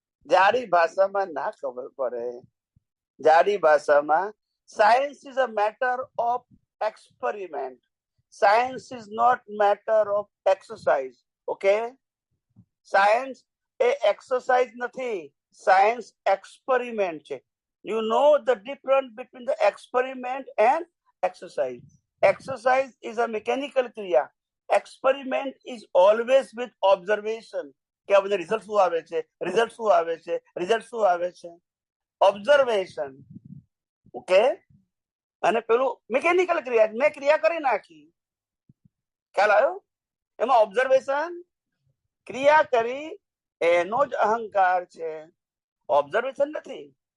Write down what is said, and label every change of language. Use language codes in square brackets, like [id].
[gu] જાડી ભાષામાં ના ખબર પડે. જાડી ભાષામાં [en] Science is a matter of experiment. Science is not matter of exercise. Okay? [gu] Science A exercise નથી, સાયન્સ એક્સપેરિમેન્ટ છે. [en] You know the difference between the experiment and exercise. Exercise is a mechanical kriya. Experiment is always with observation. [gu] કે આ બધા result શું આવે છે, result શું આવે છે, રિઝલ્ટ શું આવે છે? ઓબ્ઝર્વેશન. ઓકે? અને પેલું મિકેનિકલ ક્રિયા, મેં ક્રિયા કરી નાખી. ખ્યાલ આવ્યો? એમાં ઓબ્ઝર્વેશન, ક્રિયા કરી એનો જ અહંકાર છે, ઓબ્ઝર્વેશન નથી.